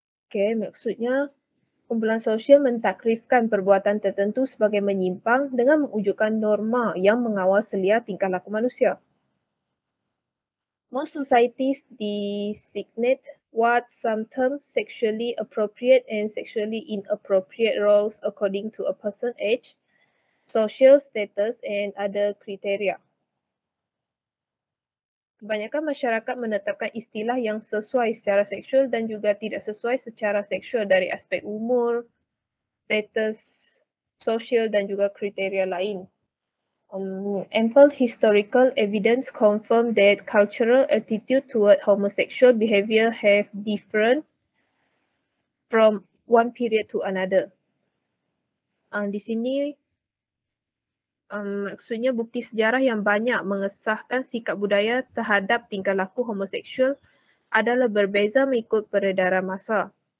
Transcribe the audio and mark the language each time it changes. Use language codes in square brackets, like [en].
[ms] Okay, maksudnya kumpulan sosial mentakrifkan perbuatan tertentu sebagai menyimpang dengan mewujudkan norma yang mengawal selia tingkah laku manusia. [en] Most societies designate what some term sexually appropriate and sexually inappropriate roles according to a person's age, social status and other criteria. [ms] Kebanyakan masyarakat menetapkan istilah yang sesuai secara seksual dan juga tidak sesuai secara seksual dari aspek umur, status sosial dan juga kriteria lain. [en] Ample historical evidence confirm that cultural attitude toward homosexual behavior have different from one period to another. [ms] Di sini maksudnya bukti sejarah yang banyak mengesahkan sikap budaya terhadap tingkah laku homoseksual adalah berbeza mengikut peredaran masa.